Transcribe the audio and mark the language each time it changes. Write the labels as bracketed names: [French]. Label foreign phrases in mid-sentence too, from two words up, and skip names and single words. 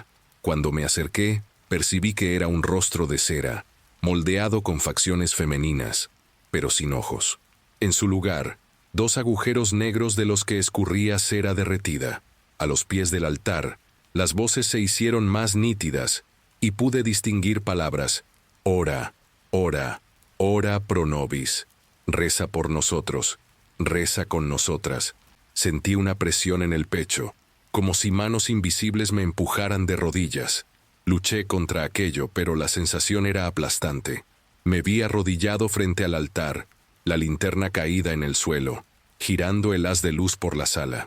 [Spanish] Cuando me acerqué, percibí que era un rostro de cera, moldeado con facciones femeninas, pero sin ojos. En su lugar, 2 agujeros negros de los que escurría cera derretida. A los pies del altar, las voces se hicieron más nítidas, y pude distinguir palabras: [Latin] ora, ora, ora pro nobis. [Spanish] Reza por nosotros, reza con nosotras. Sentí una presión en el pecho, como si manos invisibles me empujaran de rodillas. Luché contra aquello, pero la sensación era aplastante. Me vi arrodillado frente al altar, la linterna caída en el suelo, girando el haz de luz por la sala.